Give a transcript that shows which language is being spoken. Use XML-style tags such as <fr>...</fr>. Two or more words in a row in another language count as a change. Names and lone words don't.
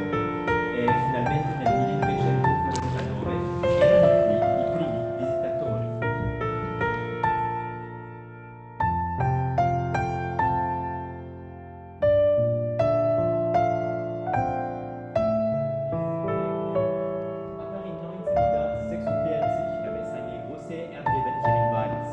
<it>E finalmente nel 1949 c'erano qui i primi visitatori.</it> <de>Aber in 1946 gab es eine große Erdbeben hier in Wallis.</de>